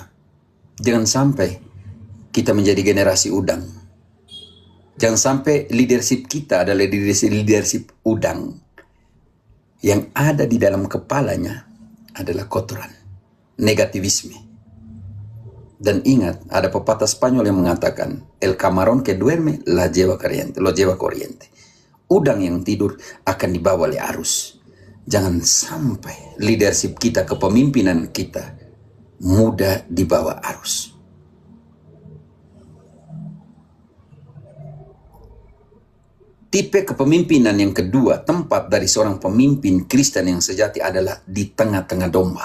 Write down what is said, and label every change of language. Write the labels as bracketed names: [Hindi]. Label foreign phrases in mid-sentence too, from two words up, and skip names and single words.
[Indonesian] Jangan sampai kita menjadi generasi udang. Jangan sampai leadership kita adalah leadership udang. Yang ada di dalam kepalanya adalah kotoran. Negativisme. Dan ingat, ada pepatah Spanyol yang mengatakan, [Spanish] el camarón que duerme lo lleva corriente. [Indonesian] Udang yang tidur akan dibawa oleh arus. Jangan sampai leadership kita, kepemimpinan kita mudah dibawa arus. Tipe kepemimpinan yang kedua, tempat dari seorang pemimpin Kristen yang sejati adalah di tengah-tengah domba.